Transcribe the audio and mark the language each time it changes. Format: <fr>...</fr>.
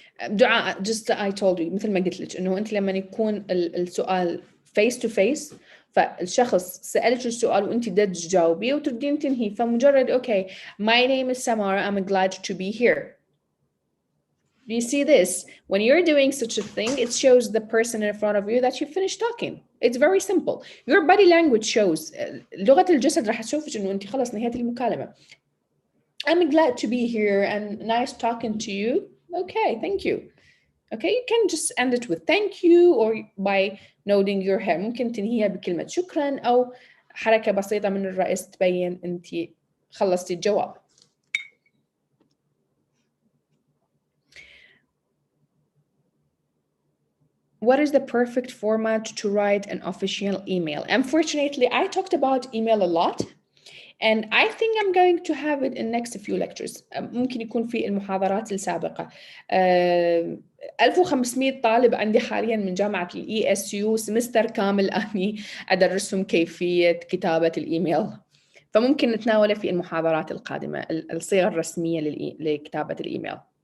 <ar>دعاء</ar> <en>just I told you</en> <ar>مثل ما قلت لك إنه أنت لما يكون السؤال</ar> <en>face to face</en> <ar>فالشخص سألك السؤال وأنت تجاوبيه وتردين تنهي فمجرد</ar> <en>okay my name is Samara I'm glad to be here. Do you see this? When you're doing such a thing, it shows the person in front of you that you finished talking. It's very simple. Your body language shows.</en> <ar>لغة الجسد راح تشوفك إنه أنت خلاص نهيت المكالمة.</ar> <en>I'm glad to be here and nice talking to you. Okay, thank you. Okay, you can just end it with thank you or by nodding your head.</en> <ar>ممكن تنهيها بكلمة شكرا أو حركة بسيطة من الرأس تبين أنت خلصتي الجواب.</ar> <en>What is the perfect format to write an official email? Unfortunately, I talked about email a lot. And I think I'm going to have it in next few lectures.</en> <ar>ممكن يكون في المحاضرات السابقة. 1500 طالب عندي حاليا من جامعة ESU سمستر كامل أني أدرسهم كيفية كتابة الإيميل. فممكن نتناوله في المحاضرات القادمة الصيغة الرسمية لكتابة الإيميل.</ar>